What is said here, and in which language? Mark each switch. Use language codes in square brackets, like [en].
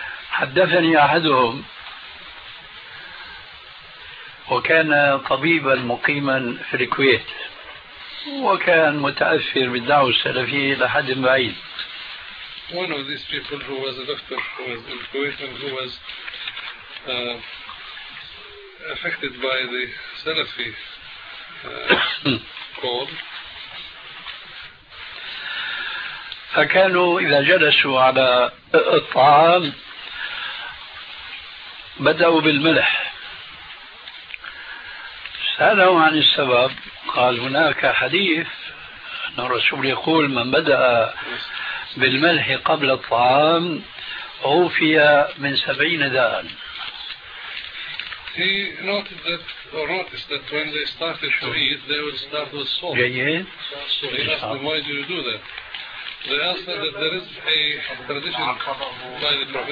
[ar] حدثني أحدهم وكان طبيبا مقيما في الكويت وكان متأثر بالدعوة السلفية لحد بعيد. [en] One of these people who was a doctor who was in Kuwait and who was affected by the Salafi call. [ar] فكانوا إذا جلسوا على الطعام بدأوا بالملح. سألوا عن السبب قال هناك حديث أن الرسول يقول من بدأ بالملح قبل الطعام أوفي من 70 داء. [en] He noted that, or noticed that when they started to eat, they would start with salt. So he asked them, why do you do that? They answered that there is a tradition by the Prophet